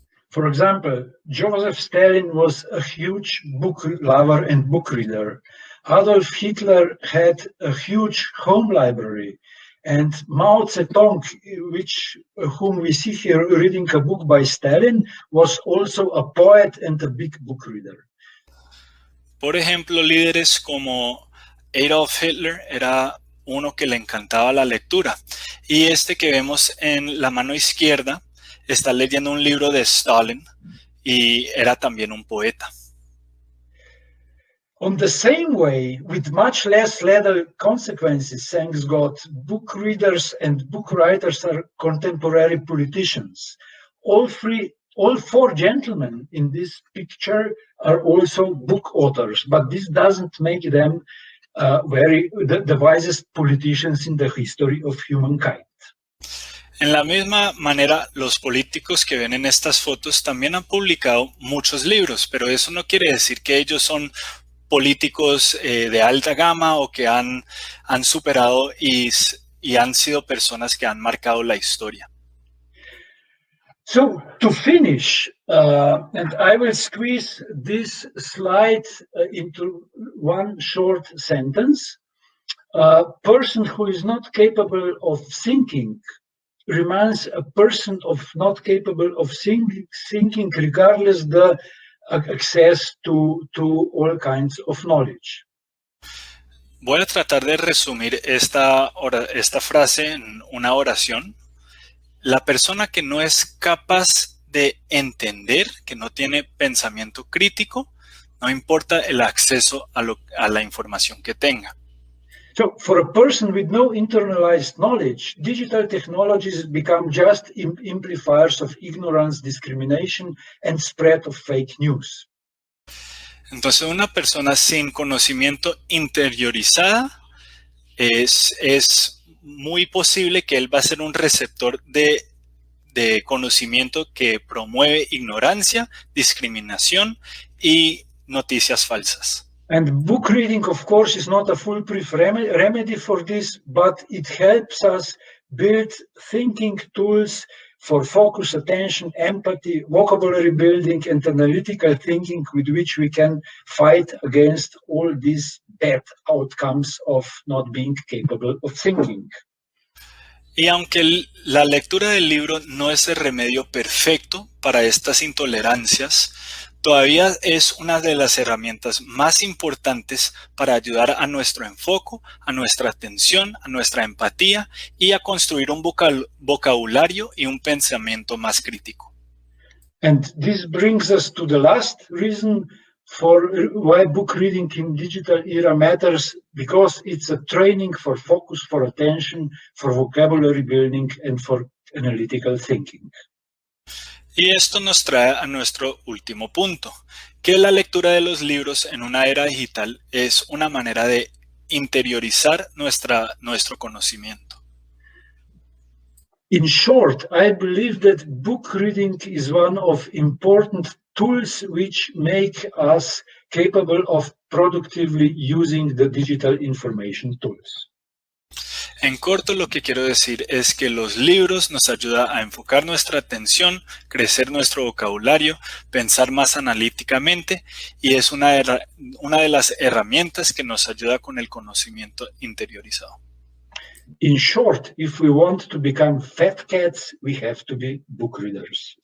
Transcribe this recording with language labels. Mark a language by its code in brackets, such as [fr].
[en] For example, Joseph Stalin was a huge book lover and book reader. Adolf Hitler had a huge home library. And Mao Zedong, whom we see here reading a book by Stalin, was also a poet and a big book reader. [es] Por ejemplo, líderes como Adolf Hitler era uno que le encantaba la lectura. Y este que vemos en la mano izquierda está leyendo un libro de Stalin y era también un poeta. [en] On the same way, with much less lethal consequences, thanks God, book readers and book writers are contemporary politicians. All four gentlemen in this picture are also book authors, but this doesn't make them the wisest politicians in the history of humankind. [es] En la misma manera, los políticos que ven en estas fotos también han publicado muchos libros, pero eso no quiere decir que ellos son políticos de alta gama o que han superado y han sido personas que han marcado la historia. [en] So to finish, and I will squeeze this slide into one short sentence. A person who is not capable of thinking remains a person not capable of thinking regardless the access to all kinds of knowledge. [es] Voy a tratar de resumir esta frase en una oración. La persona que no es capaz de entender, que no tiene pensamiento crítico, no importa el acceso a la información que tenga. [en] So for a person with no internalized knowledge, digital technologies become just amplifiers of ignorance, discrimination, and spread of fake news. [es] Entonces, una persona sin conocimiento interiorizada es muy posible que él va a ser un receptor de conocimiento que promueve ignorancia, discriminación y noticias falsas. [en] And book reading, of course, is not a foolproof remedy for this, but it helps us build thinking tools for focus, attention, empathy, vocabulary building, and analytical thinking with which we can fight against all these bad outcomes of not being capable of thinking. [es] Y aunque la lectura del libro no es el remedio perfecto para estas intolerancias, todavía es una de las herramientas más importantes para ayudar a nuestro enfoque, a nuestra atención, a nuestra empatía y a construir un vocabulario y un pensamiento más crítico. [en] And this brings us to the last reason for why book reading in digital era matters, because it's a training for focus, for attention, for vocabulary building, and for analytical thinking. [es] Y esto nos trae a nuestro último punto, que la lectura de los libros en una era digital es una manera de interiorizar nuestro conocimiento. [en] In short, I believe that book reading is one of important tools which make us capable of productively using the digital information tools. [es] En corto, lo que quiero decir es que los libros nos ayudan a enfocar nuestra atención, crecer nuestro vocabulario, pensar más analíticamente y es una de las herramientas que nos ayuda con el conocimiento interiorizado. [en] In short, if we want to become fat cats, we have to be book readers.